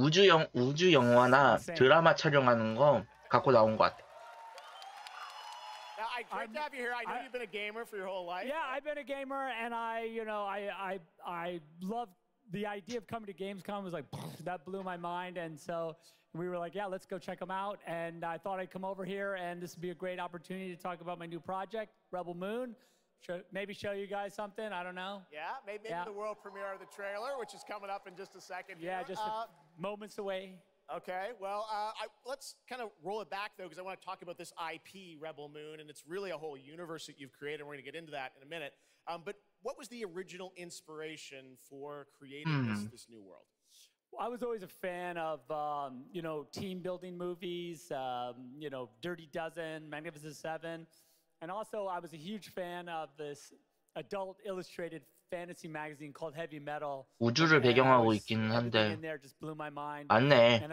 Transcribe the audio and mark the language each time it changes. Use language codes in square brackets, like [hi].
[ko] 우주 영화나 드라마 촬영하는 거 갖고 나온 것 같아. [en] Now, great to have you here. I know you've been a gamer for your whole life. Yeah, I've been a gamer, and I love the idea of coming to Gamescom. Was like that blew my mind, and so we were like, yeah, let's go check them out. And I thought I'd come over here, and this would be a great opportunity to talk about my new project, Rebel Moon. Maybe show you guys something. I don't know. Yeah, maybe the world premiere of the trailer, which is coming up in just a second. Yeah, just moments away. Okay, well, let's kind of roll it back, though, because I want to talk about this IP, Rebel Moon, and it's really a whole universe that you've created, and we're going to get into that in a minute. But what was the original inspiration for creating this new world? I was always a fan of, team building movies, Dirty Dozen, Magnificent Seven. And also, I was a huge fan of this adult illustrated fantasy magazine called Heavy Metal. [ko] 우주를 배경하고 있기는 한데 맞네.